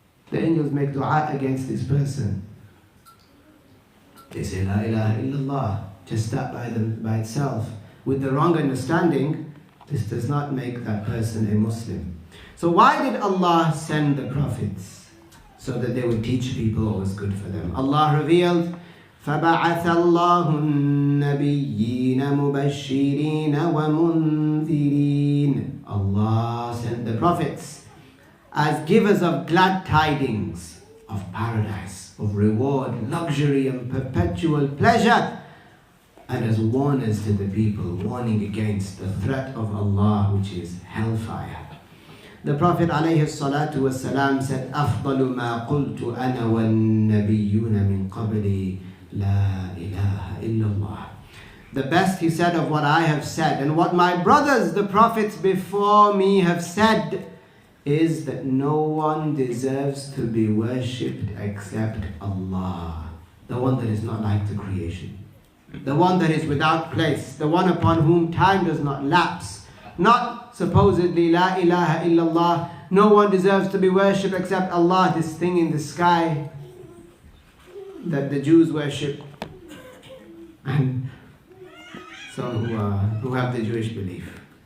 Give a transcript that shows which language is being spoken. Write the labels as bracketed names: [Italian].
[English] The angels make dua against this person. They say La ilaha illallah, just that by itself. With the wrong understanding, this does not make that person a Muslim. So why did Allah send the prophets? so that they would teach people what was good for them. Allah revealed, [Arabic] فَبَعَثَ اللَّهُ النَّبِيِّينَ مُبَشِّرِينَ وَمُنذِرِينَ. [English] Allah sent the prophets as givers of glad tidings of paradise, of reward, luxury and perpetual pleasure, and as warners to the people, warning against the threat of Allah, which is hellfire. The Prophet ﷺ said, [Arabic] أَفْضَلُ مَا قُلْتُ أَنَا وَالنَّبِيُّونَ مِنْ قَبْلِي لَا إِلَهَ إِلَّا اللَّهِ. [English] The best, he said, of what I have said and what my brothers, the prophets before me, have said is that no one deserves to be worshipped except Allah, the one that is not like the creation, the one that is without place, the one upon whom time does not lapse, not supposedly La ilaha illallah, no one deserves to be worshipped except Allah, this thing in the sky that the Jews worship, and some who have the Jewish belief.